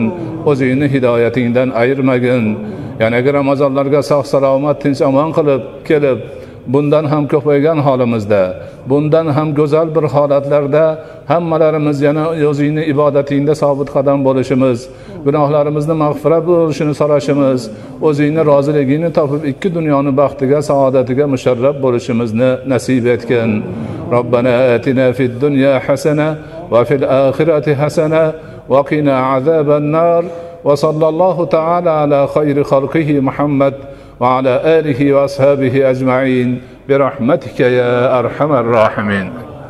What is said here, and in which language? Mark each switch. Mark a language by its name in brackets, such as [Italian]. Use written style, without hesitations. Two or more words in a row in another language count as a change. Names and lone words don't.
[Uzbek] O'zingning hidoyatingdan ayirmagin. Yanagi Ramazonlarga sog' salomat, tinch amon qilib kelib, bundan ham ko'paygan holimizda, bundan ham go'zal bir holatlarda hammalarimiz yana o'zingning ibodatingda sobit qadam bo'lishimiz, gunohlarimizni mag'firat bo'lishini so'rashimiz, o'zingning roziligini topib ikki dunyoning baxtiga, saodatiga musharraf bo'lishimizni nasib etgin. [Arabic] ربنا آتنا في الدنيا حسنة وفي الآخرة حسنة وقنا عذاب النار. وصلى الله تعالى على خير خلقه محمد وعلى آله وأصحابه أجمعين برحمتك يا أرحم الراحمين.